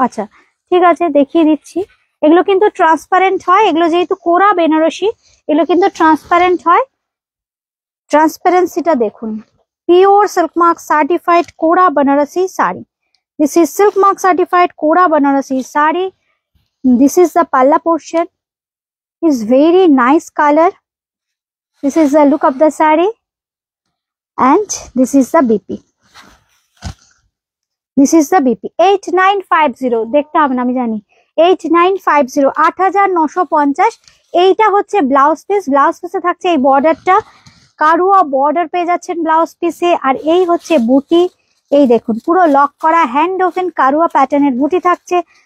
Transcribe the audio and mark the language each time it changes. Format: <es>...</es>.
<bn>আচ্ছা ঠিক আছে দেখিয়ে দিচ্ছি। এগুলো কিন্তু ট্রান্সপারেন্ট হয়, এগুলো যেহেতু কোরা বেনারসি এগুলো কিন্তু ট্রান্সপারেন্ট হয়। ট্রান্সপারেন্সিটা দেখুন, পিওর সিল্ক মার্ক সার্টিফাইড কোরা Banarasi sari.</bn> <en>This is silk mark certified kora Banarasi sari. This is the palla portion, is very nice color. This is the look of the saree and this is the BP. This is the BP 8950</en> <bn>দেখতে হবে না আমি জানি। 8950 8,950। এইটা হচ্ছে ব্লাউজ পিস, ব্লাউজ পিসে থাকছে এই বর্ডারটা, কারুয়া বর্ডার পেয়ে যাচ্ছেন ব্লাউজ পিসে। আর এই হচ্ছে বুটি, এই দেখুন পুরো লক করা হ্যান্ড ওভেন কারুয়া প্যাটার্নের বুটি থাকছে।</bn>